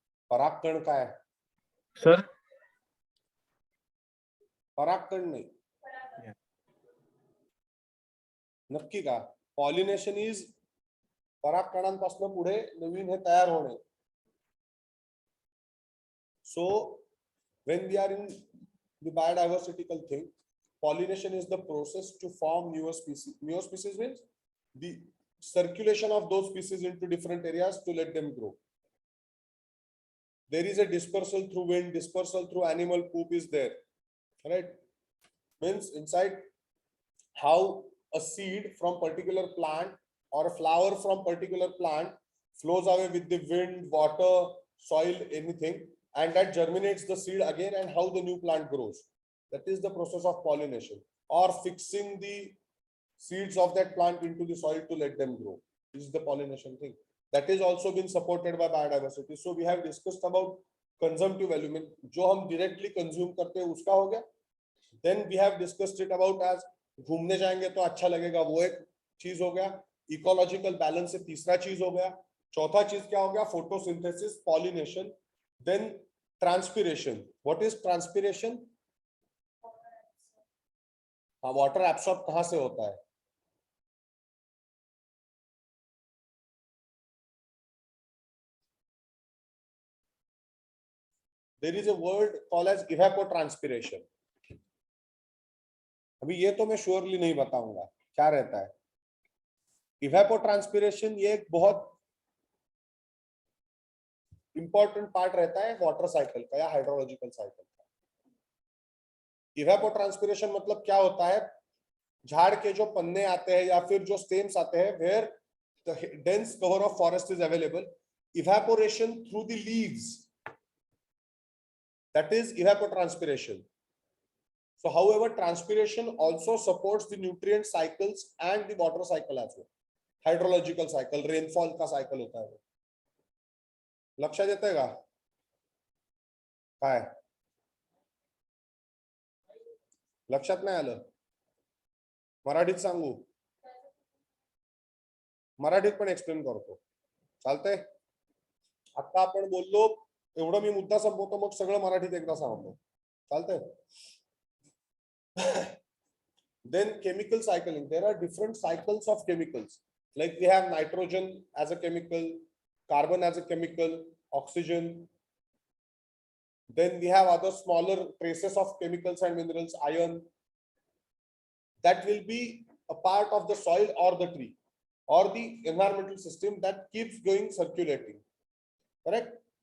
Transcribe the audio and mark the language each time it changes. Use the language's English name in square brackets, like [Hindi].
[Marathi] परागकण काय? सर परागकण नाही, नक्की का? पॉलिनेशन इज परागकणांपासून पुढे नवीन हे तयार होणे. [English] So when we are in the biodiversical thing, pollination is the process to form newer species. Newer species means the circulation of those species into different areas to let them grow. There is a dispersal through wind, dispersal through animal poop is there, right? Means inside how a seed from particular plant or a flower from particular plant flows away with the wind, water, soil, anything, and that germinates the seed again, and how the new plant grows. That is the process of pollination, or fixing the seeds of that plant into the soil to let them grow. This is the pollination thing. That is also been supported by biodiversity. So we have discussed about consumptive element, [Hindi] जो हम directly consume करते हैं उसका हो गया. [English] Then we have discussed it about as [Hindi] घूमने जाएंगे तो अच्छा लगेगा, वो एक चीज हो गया. Ecological balance से तीसरा चीज हो गया. चौथा चीज क्या हो गया? [English] Photosynthesis, pollination. Then transpiration. What is transpiration? [Hindi] हाँ, water absorb कहाँ से होता है? [English] There is a word called as evapotranspiration. [Hindi] अभी ये तो मैं श्योरली नहीं बताऊंगा क्या रहता है. इवेपोट्रांसपिरेशन ये एक बहुत इंपॉर्टेंट पार्ट रहता है वाटर साइकिल का या हाइड्रोलॉजिकल साइकिल का। इवेपोट्रांसपिरेशन मतलब क्या होता है, झाड़ के जो पन्ने आते हैं या फिर जो स्टेम्स आते हैं [English] Where the dense cover of forest is available, evaporation through the leaves, that is evapotranspiration. So however, transpiration also supports the nutrient cycles and the water cycle as well. [Hindi] Hydrological cycle, rainfall का cycle होता है वो। [Marathi] लक्षात येतंय का काय? लक्षात नाही आलं? मराठीत सांगू? मराठीत पण एक्सप्लेन करतो, चालतंय? आता आपण बोललो एवढं, मी मुद्दा संपवतो मग सगळं मराठीत एकदा सांगतो, चालतंय? [English] Then chemical cycling, there are different cycles of chemicals, like we have nitrogen as a chemical, carbon as a chemical, oxygen, then we have other smaller traces of chemicals and minerals, iron, that will be a part of the soil or the tree or the environmental system that keeps going circulating, correct?